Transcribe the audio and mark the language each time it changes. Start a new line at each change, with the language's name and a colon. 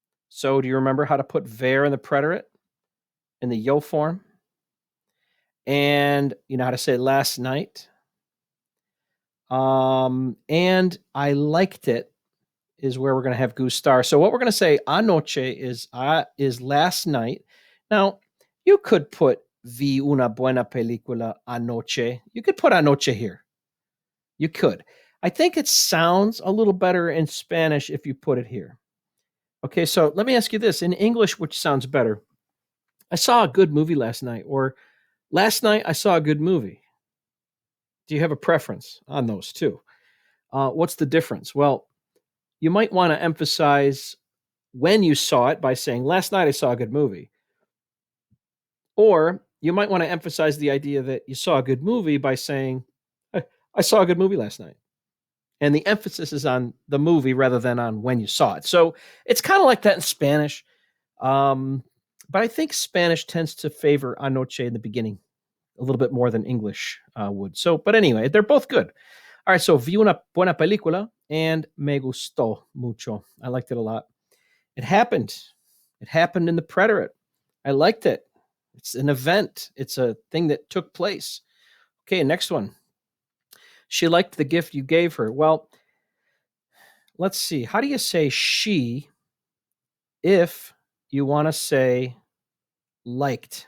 English: So do you remember how to put ver in the preterite? In the yo form? And you know how to say last night? And I liked it is where we're going to have gustar. So what we're going to say anoche is last night. Now, you could put
Spanish: vi una buena película anoche.
English: You could put anoche here. You could. I think it sounds a little better in Spanish if you put it here. Okay, so let me ask you this. In English, which sounds better? I saw a good movie last night, or last night I saw a good movie. Do you have a preference on those two? What's the difference? Well, you might want to emphasize when you saw it by saying, last night I saw a good movie. Or you might want to emphasize the idea that you saw a good movie by saying, I saw a good movie last night. And the emphasis is on the movie rather than on when you saw it. So it's kind of like that in Spanish. Um, but I think Spanish tends to favor anoche in the beginning a little bit more than English would. So, but anyway, they're both good. All right, so
Spanish: vi una buena película and me gustó mucho.
English: I liked it a lot. It happened. It happened in the preterite. I liked it. It's an event. It's a thing that took place. Okay, next one. She liked the gift you gave her. Well, let's see. How do you say she if you want to say liked?